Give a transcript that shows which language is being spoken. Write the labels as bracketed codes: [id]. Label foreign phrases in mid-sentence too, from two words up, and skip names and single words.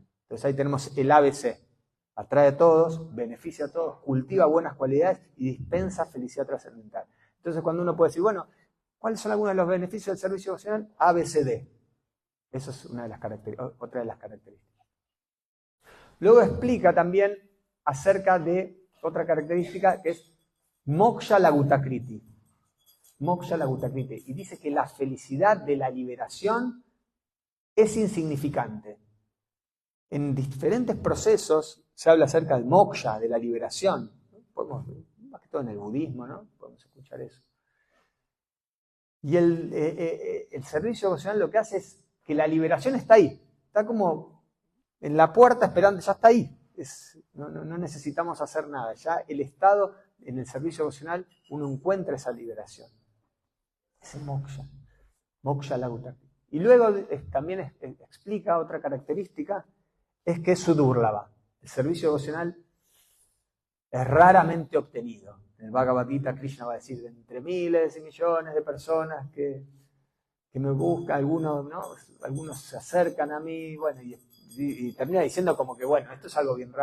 [es] Entonces ahí tenemos el ABC. Atrae a todos, beneficia a todos, cultiva buenas cualidades y dispensa felicidad trascendental. Entonces cuando uno puede decir, bueno, ¿cuáles son algunos de los beneficios del servicio devocional? ABCD. Eso es otra de las características. Luego explica también acerca de otra característica que es [sa] मोक्ष लघुताकृति. मोक्ष लघुताकृति. [es] Y dice que la felicidad de la liberación es insignificante. En diferentes procesos se habla acerca del moksha, de la liberación. Más que todo en el budismo, ¿no? Podemos escuchar eso. Y el servicio devocional lo que hace es que la liberación está ahí. Está como en la puerta esperando, ya está ahí. No necesitamos hacer nada. Ya el estado, en el servicio devocional, uno encuentra esa liberación. Ese moksha. [sa] मोक्ष लघुताकृति. [es] Y luego también explica otra característica, es que es sudurlava. El servicio devocional es raramente obtenido. En el Bhagavad Gita, Krishna va a decir, entre miles y millones de personas que me buscan, algunos se acercan a mí, bueno, y termina diciendo como que, bueno, esto es algo bien raro.